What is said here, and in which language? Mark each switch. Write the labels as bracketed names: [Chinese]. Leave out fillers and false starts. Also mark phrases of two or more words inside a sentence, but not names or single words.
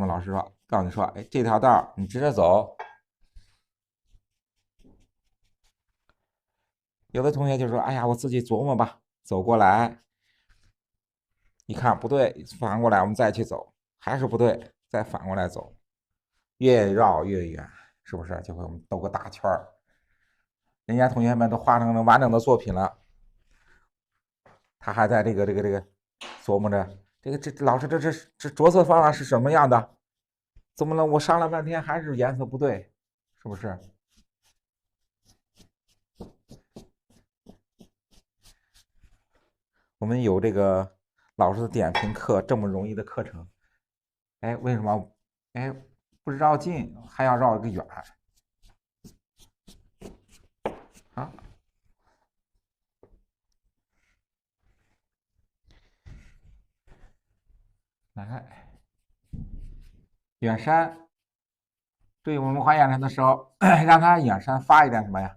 [Chinese] 老師說，告訴你說，這條道你直着走。有的同學就說，哎呀，我自己琢磨吧，走過來，一看不對，反過來我們再去走，還是不對，再反過來走，越繞越遠，是不是？就會我們兜個大圈兒。人家同學們都畫成了完整的作品了。他還在這個琢磨着，這老師這着色方法是什麼樣的？怎麼了？我上了半天還是顏色不對，是不是？我們有這個老師的點評課這麼容易的課程，為什麼不繞近還要繞一個遠？好。来，遠山，对我們畫遠山的時候，讓它遠山發一點什麼呀？